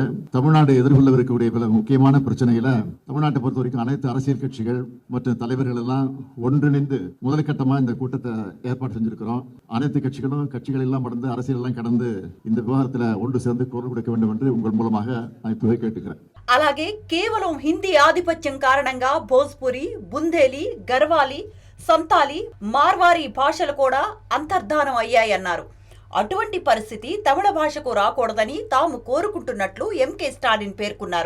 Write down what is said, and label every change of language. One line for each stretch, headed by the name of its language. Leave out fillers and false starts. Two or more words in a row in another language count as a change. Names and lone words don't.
Tamil: தமிழ்நாடு எதிர்கொள்ளவிருக்கக்கூடிய பல முக்கியமான பிரச்சனைகளை தமிழ்நாட்டை பொறுத்த வரைக்கும் அனைத்து அரசியல் கட்சிகள் மற்றும் தலைவர்கள் எல்லாம் ஒன்றிணைந்து முதல் இந்த கூட்டத்தை ஏற்பாடு செஞ்சிருக்கிறோம். அனைத்து கட்சிகள் எல்லாம் கடந்து அரசியல் எல்லாம் கடந்து இந்த விவகாரத்தில் ஒன்று சேர்ந்து குரல் கொடுக்க வேண்டும் என்று உங்கள் மூலமாக நான் இப்பவே கேட்டுக்கிறேன்.
Telugu: అలాగే కేవలం హిందీ ఆధిపత్యం కారణంగా భోజ్పురి, బుందేలి, గర్వాలి, సంతాలి, మార్వారీ భాషలు కూడా అంతర్ధానం అయ్యాయన్నారు. అటువంటి పరిస్థితి తమిళ భాషకు రాకూడదని తాము కోరుకుంటున్నట్లు ఎంకే స్టాలిన్ పేర్కొన్నారు.